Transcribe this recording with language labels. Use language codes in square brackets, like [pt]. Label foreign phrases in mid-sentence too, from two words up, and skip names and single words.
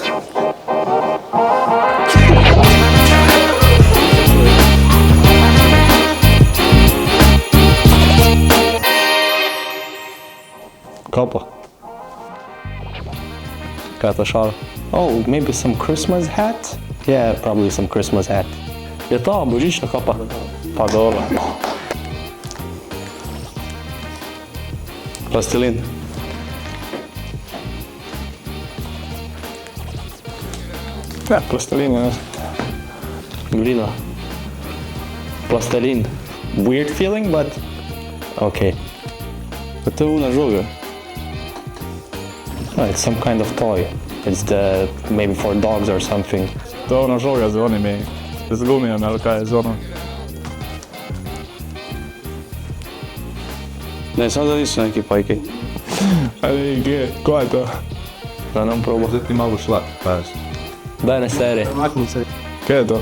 [sl] Kapa. Kaj je ta šala? [en] Oh, maybe some Christmas hat? Yeah, probably some Christmas hat. [sl] Je ta božična kapa? Pa dobro. Plastelin. Ja, plastelin, ja. Glina. Plastelin. [en] Weird feeling, but okay. [sl] Pa to je una žoga. [en] No, it's some kind of toy. It's maybe for dogs or something. [sl] To je ona žoga z onimi, z gumijami ali kaj je z ono. [hr] Ne, samo da nisu neki pajki. Ali gdje, ko je to? [sl] Da nam proba. Zdaj ti malo šlak, pazi. Daj ne seri. Kaj je to?